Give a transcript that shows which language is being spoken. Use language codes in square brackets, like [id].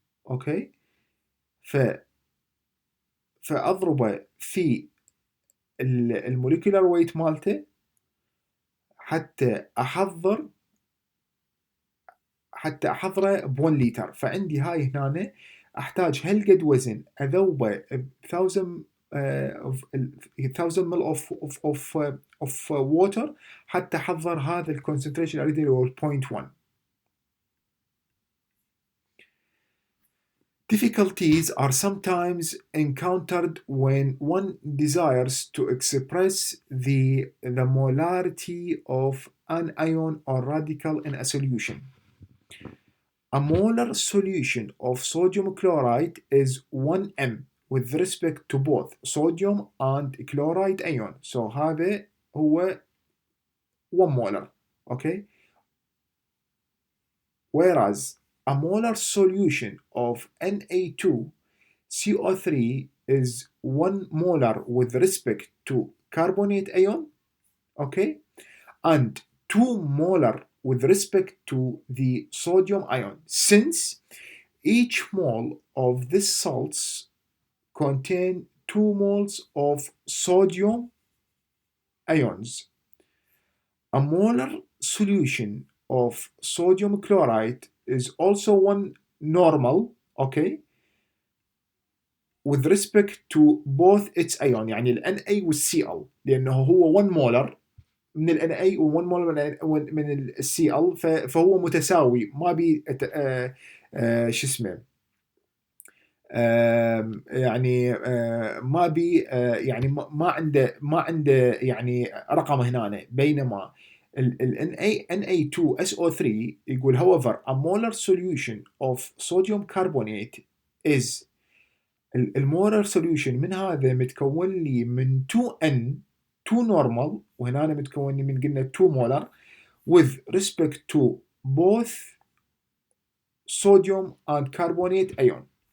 [ar] أوكي فأضربه في الموليكولار ويت مالته حتى أحضره ب1 لتر. فعندي هاي هنا أحتاج هالقد وزن أذوبه ب [en] 1000 ml of water [ar] حتى أحضر هذا الكونسنتريشن أريد اللي هو 0.1. [en] Difficulties are sometimes encountered when one desires to express the molarity of an ion or radical in a solution. A molar solution of sodium chloride is 1m with respect to both sodium and chloride ion. So [ar] هذا هو [en] 1 molar. Okay. Whereas a molar solution of Na2CO3 is 1 molar with respect to carbonate ion, okay, and 2 molar with respect to the sodium ion, since each mole of these salts contain 2 moles of sodium ions. A molar solution of sodium chloride is also one normal, okay, with respect to both its ion. [ar] يعني ال Na وال Cl، لأنه هو 1 مولر من ال Na و 1 مولر من ال Cl، فهو متساوي، ما بي شو اسمه، يعني ما بي يعني ما عنده يعني رقم هنا. بينما ال Na2SO3 يقول [en] however a molar solution of sodium carbonate is [ar] المولر solution من هذا متكون لي من [en] 2N 2 normal، وهنا متكون لي من قلنا 2 molar with respect to both sodium and carbonate ion.